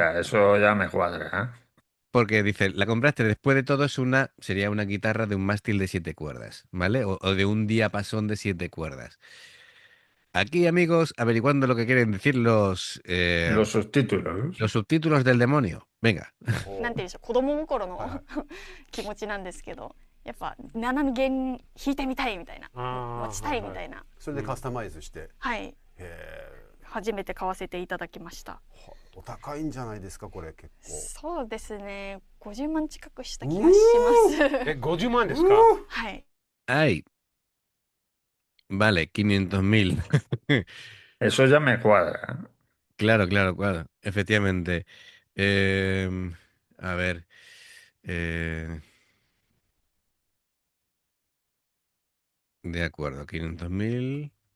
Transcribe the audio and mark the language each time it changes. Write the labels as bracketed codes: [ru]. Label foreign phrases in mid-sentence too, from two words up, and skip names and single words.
[es] ya, eso ya me cuadra, ¿eh? porque dice, la compraste después de todo, sería una guitarra de un mástil de 7 cuerdas, ¿vale? O de un diapasón de 7 cuerdas. Aquí, amigos, averiguando lo que quieren decir Los subtítulos. los subtítulos del demonio. Venga. [ja] なんて言うんでしょう、子供心のはいはい気持ちなんですけど、やっぱ7弦弾いてみたいみたいな、あー持ちたいみたいな、それでカスタマイズして、はい、へえ、初めて買わせていただきました。はお高いんじゃないですかこれ結構。そうですね、50万近くした気がします。え、50万ですか？はい。 [es] Ay, vale, 500.000. Eso ya me cuadra, ¿eh? Claro, claro, claro. Efectivamente. Em, a ver. eh, de acuerdo, 500.000.